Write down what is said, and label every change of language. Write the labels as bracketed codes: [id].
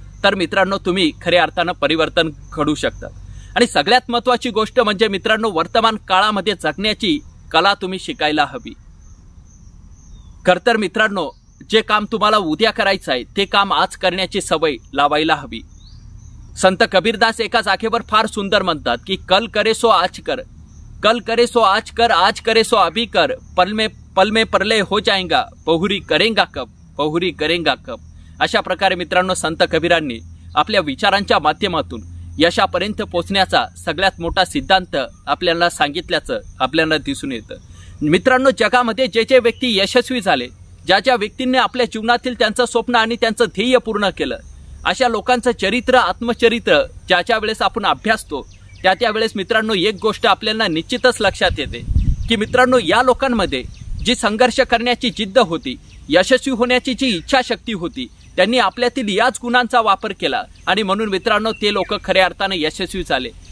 [mr] तर मित्रांनो तुम्ही खऱ्या अर्थानं परिवर्तन घडू शकता। आणि सगळ्यात महत्त्वाची गोष्ट म्हणजे मित्रांनो वर्तमान काळामध्ये जगण्याची कला तुम्ही शिकायला हवी। खरतर मित्रांनो जे काम तुम्हाला उद्या करायचं आहे ते काम आज करण्याची सवय लावायला हवी। संत कबीरदास एका जागेवर फार सुंदर म्हणतात की [hi] कल करे सो आज कर, कल करे सो आज कर, आज करे सो अभी कर, पल में प्रलय हो जाएगा, बहुरी करेंगा कब, [mr] बहुरी करेंगा कब। अशा प्रकारे मित्रांनो संत कबीरांनी आपल्या विचारांच्या माध्यमातून यशापर्यंत पोहोचण्याचा सगळ्यात मोठा सिद्धांत आपल्याला सांगितल्याचं आपल्याला दिसून येतं। मित्रांनो जगामध्ये जे व्यक्ती यशस्वी झाले, ज्या व्यक्तींनी आपल्या जीवनातील त्यांचं स्वप्न आणि त्यांचं ध्येय पूर्ण केलं, अशा लोकांचं चरित्र आत्मचरित्र ज्या वेळेस आपण अभ्यासतो त्या वेळेस मित्रांनो एक गोष्ट आपल्याला निश्चितच लक्षात येते की मित्रांनो या लोकांमध्ये जी संघर्ष करण्याची जिद्द होती, यशस्वी होण्याची जी इच्छाशक्ती होती, त्यांनी आपल्यातील याच गुणांचा वापर केला आणि म्हणून मित्रांनो ते लोक खऱ्या अर्थाने यशस्वी झाले।